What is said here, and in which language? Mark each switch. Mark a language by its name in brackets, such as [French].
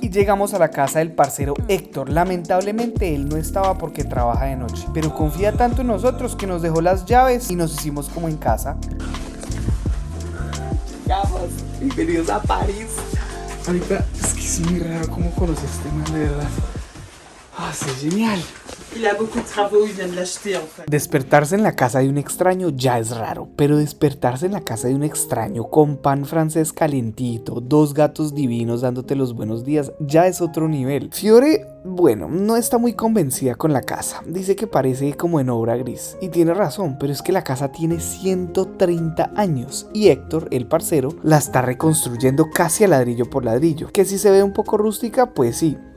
[Spanish] Y llegamos a la casa del parcero Héctor. Lamentablemente él no estaba porque trabaja de noche, pero confía tanto en nosotros que nos dejó las llaves y nos hicimos como en casa. Bienvenidos a París. Ahorita es que es muy raro cómo conoces este man, de verdad. Es genial. [French] Il a beaucoup de travaux, il vient de l'acheter en fait. [Spanish] Despertarse en la casa de un extraño ya es raro, pero despertarse en la casa de un extraño con pan francés calientito, 2 gatos divinos dándote los buenos días, ya es otro nivel. Fiore, bueno, no está muy convencida con la casa, dice que parece como en obra gris, y tiene razón, pero es que la casa tiene 130 años, y Héctor, el parcero, la está reconstruyendo casi a ladrillo por ladrillo, que si se ve un poco rústica, pues sí.